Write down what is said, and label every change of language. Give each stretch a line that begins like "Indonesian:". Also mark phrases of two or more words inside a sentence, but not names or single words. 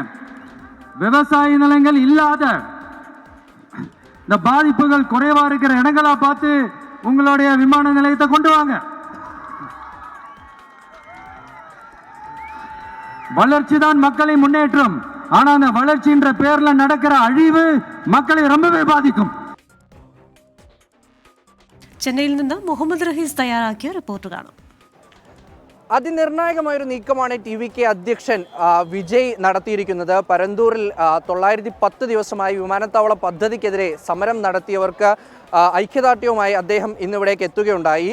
Tamil: விவசாய நிலங்கள் இல்லாத இந்த பாதிப்புகள் குறைவா இருக்கிற இடங்களா பார்த்து உங்களுடைய விமான நிலையத்தை கொண்டு வாங்க. வளர்ச்சி தான் மக்களை முன்னேற்றம். ஆனா அந்த வளர்ச்சின்ற பேர்ல நடக்கிற அழிவு மக்களை ரொம்பவே பாதிக்கும்.
Malayalam: ചെന്നൈയിൽ നിന്ന് മുഹമ്മദ് റഹീസ് തയ്യാറാക്കിയ റിപ്പോർട്ട് കാണാം. അതിനിർണായകമായൊരു നീക്കമാണ് TVK അധ്യക്ഷൻ വിജയ് നടത്തിയിരിക്കുന്നത്. പരന്തൂരിൽ 910 ദിവസമായി വിമാനത്താവള പദ്ധതിക്കെതിരെ സമരം നടത്തിയവർക്ക് ഐക്യദാർഢ്യവുമായി അദ്ദേഹം ഇന്നിവിടേക്ക് എത്തുകയുണ്ടായി.